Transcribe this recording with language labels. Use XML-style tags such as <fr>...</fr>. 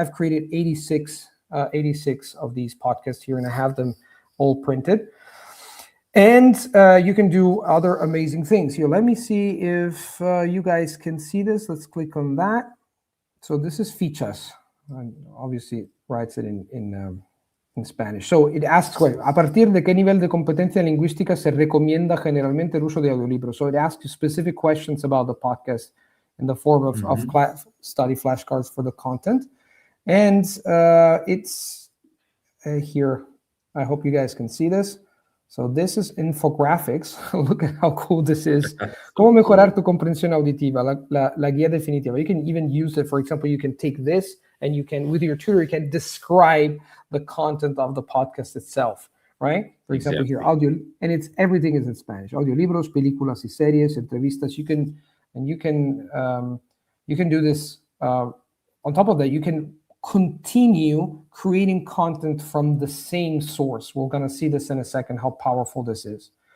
<en>I've created 86 of these podcasts here, and I have them all printed. And you can do other amazing things here. Let me see if you guys can see this. Let's click on that. So this is fichas. And obviously, it writes it in Spanish. So it asks,</en> <es>¿a partir de qué nivel de competencia lingüística se recomienda generalmente el uso de audiolibros?</es> <en>So it asks you specific questions about the podcast in the form of study flashcards for the content. And it's here. I hope you guys can see this. So this is infographics. Look at how cool this is.</en> <es>¿Cómo mejorar tu comprensión auditiva? La guía definitiva.</es> <en>You can even use it. For example, you can take this, and you can, with your tutor, you can describe the content of the podcast itself, right? For example, here, audio, and everything is in Spanish.</en> <es>Audiolibros, películas y series, entrevistas.</es> <en>You can do this. On top of that, you can continue creating content from the same source. We're going to see this in a second, how powerful this is.</en>